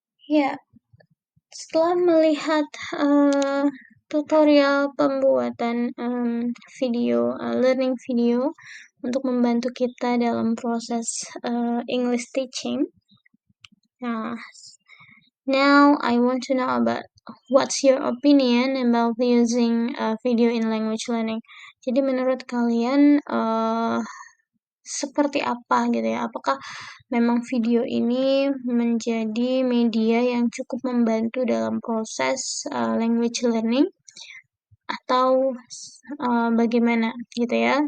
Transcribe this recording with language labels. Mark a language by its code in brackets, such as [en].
[id] Ya, setelah melihat tutorial pembuatan video, learning video untuk membantu kita dalam proses English teaching. [en] Now I want to know about what's your opinion about using video in language learning. [id] Jadi menurut kalian seperti apa gitu ya? Apakah memang video ini menjadi media yang cukup membantu dalam proses language learning atau bagaimana gitu ya?